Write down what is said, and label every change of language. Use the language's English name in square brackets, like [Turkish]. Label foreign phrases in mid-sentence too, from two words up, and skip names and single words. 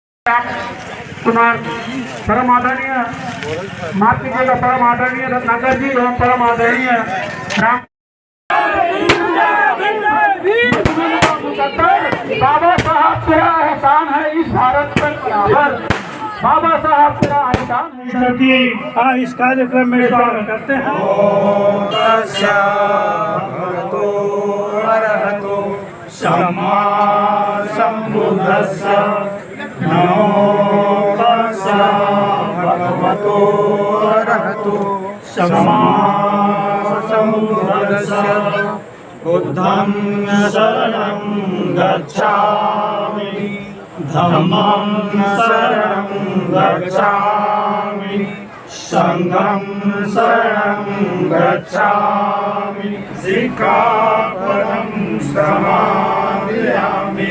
[Hindi] कुमार परम आदरणीय माफ कीजिएगा परम आदरणीय रत्नाकर जी एवं परम आदरणीय राम बाबा साहब तेरा एहसान है इस भारत पर बराबर। बाबा साहब तेरा एहसान है। इस कार्यक्रम में स्वागत करते हैं। [Pali] सम्मा सम्बुद्धस्स नमो तस्स भगवतो अरहतो सम्मा सम्बुद्धस्स बुद्धं शरणं गच्छामि धम्मं शरणं गच्छामि संघं शरणं गच्छामि सिक्खापदं समादयामि।